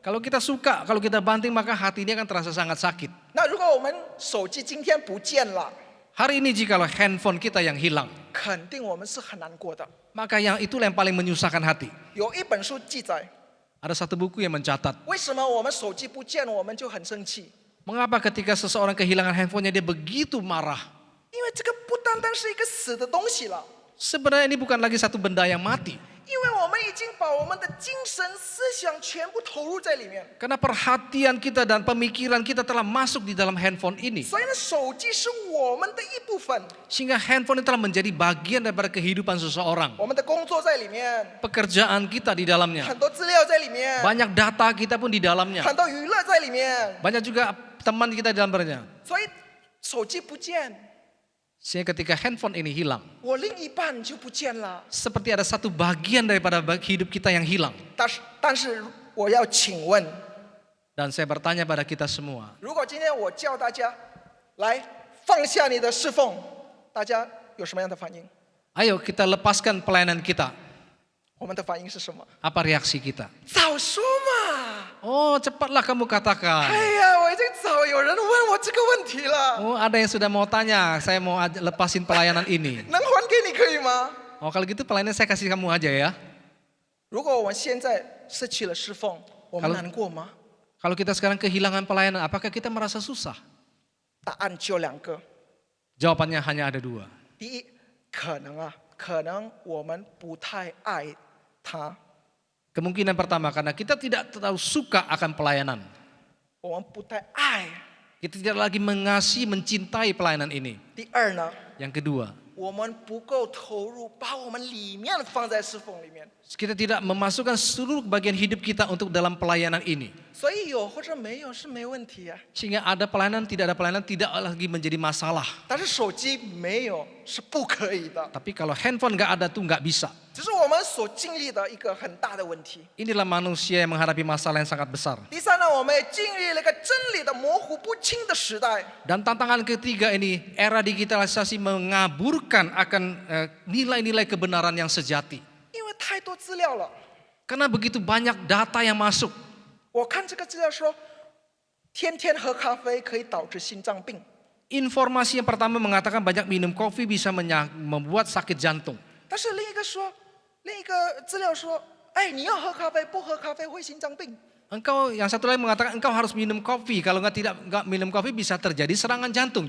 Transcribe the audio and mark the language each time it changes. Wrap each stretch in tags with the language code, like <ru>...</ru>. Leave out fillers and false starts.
<id>Kalau kita suka, kalau kita banting maka hati ini akan terasa sangat sakit.</id> <zh>那如果我们手机今天不见了，</zh> <id>Hari ini jikalau handphone kita yang hilang,</id> <zh>肯定我们是很难过的。</zh> <id>maka itulah yang paling menyusahkan hati.</id> <zh>有一本书记载，</zh> <id>Ada satu buku yang mencatat,</id> <zh>为什么我们手机不见，我们就很生气？</zh> <id>mengapa ketika seseorang kehilangan handphonenya dia begitu marah.</id> <zh>因为这个不单单是一个死的东西了，</zh> <id>Sebenarnya ini bukan lagi satu benda yang mati.</id> <zh>因为我们已经把我们的精神思想全部投入在里面。</zh> <id>Karena perhatian kita dan pemikiran kita telah masuk di dalam handphone ini.</id> <zh>所以呢，手机是我们的一部分，</zh> <id>Sehingga handphone ini telah menjadi bagian daripada kehidupan seseorang.</id> <zh>我们的工作在里面，</zh> <id>Pekerjaan kita di dalamnya.</id> <zh>很多资料在里面，</zh> <id>Banyak data kita pun di dalamnya.</id> <zh>很多娱乐在里面。</zh> <id>Banyak juga teman kita di dalamnya.</id> <zh>所以手机不见，</zh> <id>Sehingga ketika handphone ini hilang,</id> <zh>我另一半就不见了。</zh> <id>seperti ada satu bagian daripada hidup kita yang hilang.</id> <zh>但是我要请问，</zh> <id>Dan saya bertanya pada kita semua,</id> <zh>如果今天我叫大家来放下你的侍奉，大家有什么样的反应？</zh> <id>ayo kita lepaskan pelayanan kita.</id> <zh>我们的反应是什么？</zh> <id>Apa reaksi kita?</id> <zh>早说嘛！</zh> <id>Oh, cepatlah kamu katakan.</id> <zh>哎呀，我已经早有人问我这个问题了，</zh> <id>Oh, ada yang sudah mau tanya, saya mau lepasin pelayanan ini.</id> <zh>能还给你可以吗？</zh> <id>Oh, kalau gitu pelayanan saya kasih kamu aja ya.</id> <zh>如果我们现在失去了侍奉，我们</zh> <id>Kalau-</id> <zh>难过吗？</zh> <id>Kalau kita sekarang kehilangan pelayanan, apakah kita merasa susah?</id> <zh>答案只有两个。</zh> <id>Jawabannya hanya ada dua.</id> <zh>第一，可能我们不太爱他，</zh> <id>Kemungkinan pertama karena kita tidak terlalu suka akan pelayanan.</id> <zh>我们不太爱。</zh> <id>Kita tidak lagi mengasihi, mencintai pelayanan ini.</id> <zh>第二呢，</zh> <id>Yang kedua,</id> <zh>我们不够投入，把我们里面放在侍奉里面。</zh> <id>kita tidak memasukkan seluruh bagian hidup kita untuk dalam pelayanan ini.</id> <zh>所以有或者没有是没问题啊，</zh> <id>Sehingga ada pelayanan, tidak ada pelayanan tidak lagi menjadi masalah.</id> <zh>但是手机没有是不可以的，</zh> <id>Tapi kalau handphone nggak ada tuh nggak bisa.</id> <zh>这是我们所经历的一个很大的问题。</zh> <id>Inilah manusia yang menghadapi masalah yang sangat besar.</id> <zh>第三呢，我们也经历了一个真理的模糊不清的时代。</zh> <id>Dan tantangan ketiga ini, era digitalisasi mengaburkan akan nilai-nilai kebenaran yang sejati.</id> <zh>因为太多资料了，</zh> <id>Karena begitu banyak data yang masuk.</id> <zh>我看这个资料说，天天喝咖啡可以导致心脏病，</zh> <id>Informasi yang pertama mengatakan banyak minum kopi bisa membuat sakit jantung.</id> <zh>但是另一个资料说，哎，你要喝咖啡，不喝咖啡会心脏病。</zh> <id>Yang satu lagi mengatakan engkau harus minum kopi. Kalau nggak minum kopi bisa terjadi serangan jantung.</id>